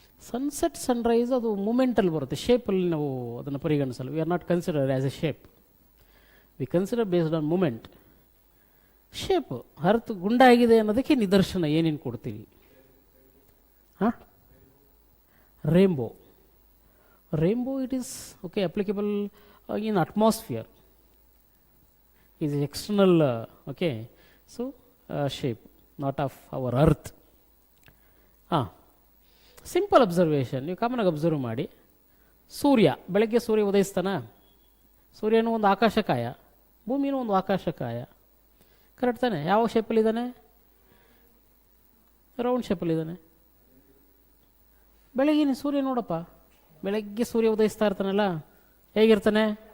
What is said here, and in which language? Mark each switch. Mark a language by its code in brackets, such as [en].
[kn] Sunset Sunrise ಅದು ಮೂಮೆಂಟಲ್ಲಿ ಬರುತ್ತೆ, ಶೇಪಲ್ಲಿ ನಾವು ಅದನ್ನು ಪರಿಗಣಿಸಲ್ಲ. [en] We are not consider as a shape, we consider based on moment. [kn] Shape ಅರ್ಥ ಗುಂಡಾಗಿದೆ ಅನ್ನೋದಕ್ಕೆ ನಿದರ್ಶನ ಏನೇನು ಕೊಡ್ತೀವಿ? ಹಾಂ, rainbow. [en] Rainbow it is okay applicable in atmosphere, is external okay, so shape, not of our earth. [kn] Simple observation, ನೀವು common ಆಗಿ observe ಮಾಡಿ. ಸೂರ್ಯ ಬೆಳಗ್ಗೆ ಸೂರ್ಯ ಉದಯಿಸ್ತಾನ, ಸೂರ್ಯನೂ ಒಂದು ಆಕಾಶಕಾಯ, ಭೂಮಿನೂ ಒಂದು ಆಕಾಶಕಾಯ, ಕರೆಕ್ಟ್ ತಾನೆ? ಯಾವ ಶೇಪಲ್ಲಿದ್ದಾನೆ? ರೌಂಡ್ ಶೇಪಲ್ಲಿದ್ದಾನೆ. ಬೆಳಗಿನ ಸೂರ್ಯ ನೋಡಪ್ಪ, ಬೆಳಗ್ಗೆ ಸೂರ್ಯ ಉದಯಿಸ್ತಾ ಇರ್ತಾನಲ್ಲ, ಹೇಗಿರ್ತಾನೆ?